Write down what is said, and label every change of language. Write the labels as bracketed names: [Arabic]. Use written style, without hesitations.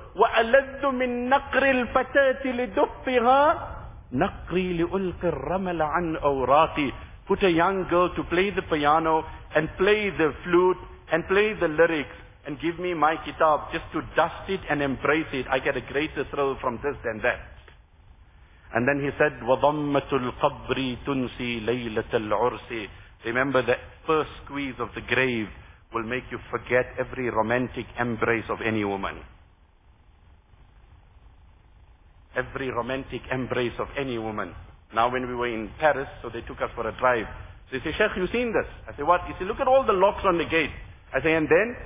[Arabic] وَأَلَدُّ مِن نَقْرِ الْفَتَاةِ لِدُفِّهَا نَقْرِ لِأُلْقِ الرَّمَلَ عَنْ أَوْرَاقِ. [English] Put a young girl to play the piano and play the flute and play the lyrics and give me my kitab just to dust it and embrace it. I get a greater thrill from this than that. And then he said, [Arabic] وَضَمَّةُ الْقَبْرِ تُنْسِي لَيْلَةَ الْعُرْسِ. [English] Remember, the first squeeze of the grave will make you forget every romantic embrace of any woman. Every romantic embrace of any woman. Now when we were in Paris, so they took us for a drive. So they say, Sheikh, you've seen this. I say, what? He said, look at all the locks on the gate. I say, and then?